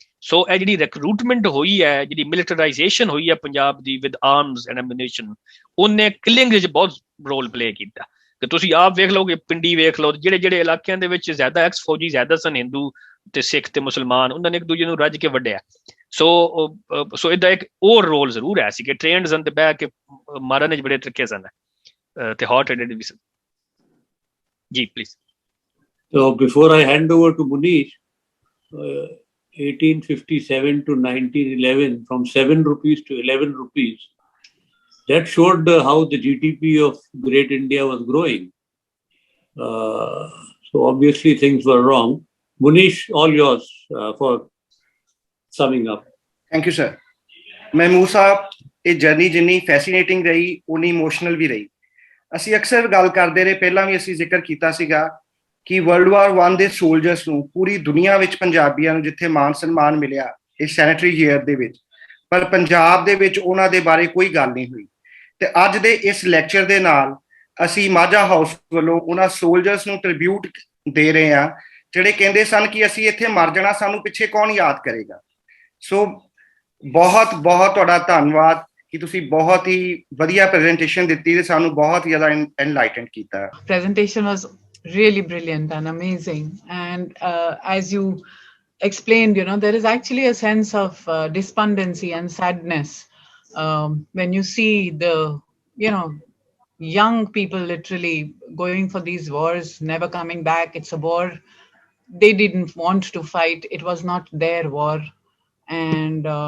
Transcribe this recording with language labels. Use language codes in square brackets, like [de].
[pa] ਸੋ ਇਹ ਜਿਹੜੀ ਰਿਕਰੂਟਮੈਂਟ ਹੋਈ ਹੈ ਜਿਹੜੀ ਮਿਲਟਰਾਈਜੇਸ਼ਨ ਹੋਈ ਹੈ ਪੰਜਾਬ ਦੀ [en] with arms and ammunition [pa] ਉਹਨੇ ਕਿਲਿੰਗ ਵਿੱਚ ਬਹੁਤ ਰੋਲ ਪਲੇ ਕੀਤਾ ਕਿ ਤੁਸੀਂ ਆਪ ਵੇਖ ਲਓਗੇ ਪਿੰਡੀ ਵੇਖ ਲਓ ਜਿਹੜੇ ਇਲਾਕਿਆਂ ਦੇ ਵਿੱਚ ਜ਼ਿਆਦਾ ਐਕਸ ਫੌਜੀ ਜ਼ਿਆਦਾ ਸਨ ਹਿੰਦੂ ਤੇ ਸਿੱਖ ਤੇ ਮੁਸਲਮਾਨ ਉਹਨਾਂ ਨੇ ਇੱਕ ਦੂਜੇ ਨੂੰ ਰੱਜ ਕੇ ਵੱਢਿਆ ਸੋ ਇਹਦਾ ਇੱਕ ਹੋਰ ਰੋਲ ਜ਼ਰੂਰ ਹੈ ਸੀ ਕਿ ਟ੍ਰੇਨਡ ਸਨ ਤੇ ਬਹਿ ਕੇ ਮਾਰਨ ਵਿੱਚ ਬੜੇ ਤਰੀਕੇ ਸਨ ਤੇ ਹੌਟ ਹੈਡਡ ਵੀ ਸਨ ਜੀ please [en] So before I hand over to Munish, 1857 to 1911, from 7 rupees to 11 rupees, that showed how the GDP of Great India was growing. So obviously things were wrong. Munish, all yours for summing up. Thank you, sir. [pa] Mahmood साहब, ये journey जिन्नी फैसीनेटिंग रही उन्नी emotional भी रही ਅਸੀਂ ਅਕਸਰ ਗੱਲ ਕਰਦੇ ਰਹੇ ਪਹਿਲਾਂ ਵੀ ਅਸੀਂ ਜ਼ਿਕਰ ਕੀਤਾ ਸੀਗਾ ਕਿ ਵਰਲਡ ਵਾਰ 1 ਦੇ ਸੋਲਜਰਸ ਨੂੰ ਪੂਰੀ ਦੁਨੀਆ ਵਿੱਚ ਪੰਜਾਬੀਆਂ ਨੂੰ ਜਿੱਥੇ ਮਾਨ ਸਨਮਾਨ ਮਿਲਿਆ ਇਸ ਸੈਨੇਟਰੀ ਈਅਰ ਦੇ ਵਿੱਚ ਪਰ ਪੰਜਾਬ ਦੇ ਵਿੱਚ ਉਹਨਾਂ ਦੇ ਬਾਰੇ ਕੋਈ ਗੱਲ ਨਹੀਂ ਹੋਈ ਤੇ ਅੱਜ ਦੇ ਇਸ ਲੈਕਚਰ ਦੇ ਨਾਲ ਅਸੀਂ ਮਾਝਾ ਹਾਊਸ ਵੱਲੋਂ ਉਹਨਾਂ ਸੋਲਜਰਸ ਨੂੰ ਟ੍ਰਿਬਿਊਟ ਦੇ ਰਹੇ ਹਾਂ ਜਿਹੜੇ ਕਹਿੰਦੇ ਸਨ ਕਿ ਅਸੀਂ ਇੱਥੇ ਮਰ ਜਾਣਾ ਸਾਨੂੰ ਪਿੱਛੇ ਕੌਣ ਯਾਦ ਕਰੇਗਾ ਸੋ ਬਹੁਤ ਬਹੁਤ ਤੁਹਾਡਾ ਧੰਨਵਾਦ ਕਿ ਤੁਸੀਂ ਬਹੁਤ ਹੀ ਵਧੀਆ ਪ੍ਰੈਜੈਂਟੇਸ਼ਨ ਦਿੱਤੀ ਤੇ ਸਾਨੂੰ ਬਹੁਤ ਜ਼ਿਆਦਾ ਐਨਲਾਈਟਨਡ ਕੀਤਾ [en] presentation was really brilliant and amazing and as you explained there is actually a sense of despondency and sadness when you see the young people literally going for these wars never coming back it's a war they didn't want to fight it was not their war and